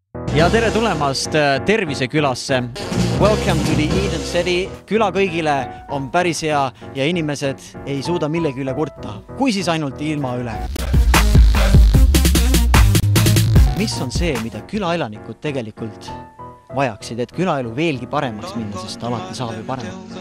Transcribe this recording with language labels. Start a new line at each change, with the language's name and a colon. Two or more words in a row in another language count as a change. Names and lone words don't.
Estonian: Ja tere tulemast Tervisekülasse.
English: Welcome to the Eden City.
Estonian: Küla kõigile on päris hea ja inimesed ei suuda millegi üle kurta. Kui siis ainult ilma üle. Mis on see, mida külaelanikud tegelikult vajaksid, et külaelu veelgi paremaks minna, sest alati saab ju parem?